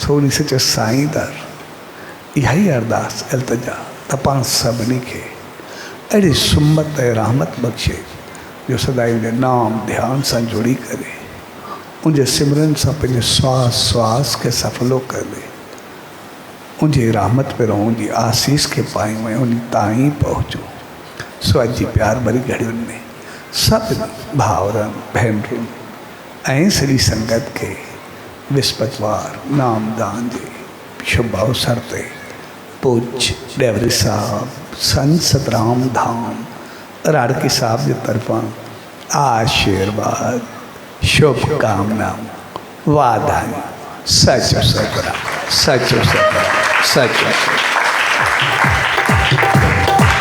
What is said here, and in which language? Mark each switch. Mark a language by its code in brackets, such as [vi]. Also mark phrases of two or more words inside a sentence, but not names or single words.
[sd] सो उन सचे साईं दर इहा ई अरदास इल्तिजा त पाण सभिनी खे अहिड़ी सुमत ऐं रहमत बख़्शे जो सदाईं उनजे नाम ध्यान सां जुड़ी करे उनजे सिमरन सां पंहिंजे श्वास श्वास खे सफलो करे उनजी रहमत पे रहूं, उनजी आसीस खे पायूं ऐं उन ताईं पहुचूं। सो अॼु जी प्यार भरी घड़ियुनि में सभिनी भाउरनि भेनरुनि ऐं सॼी संगत खे विस्पतिवार नामदान जे शुभ अवसर ते पूज्य डेवरी साहब संत सतराम धाम राड़की साहब की तरफा आशीर्वाद शुभकामना वाधाई सचो सतरा सचो सतरा सचो।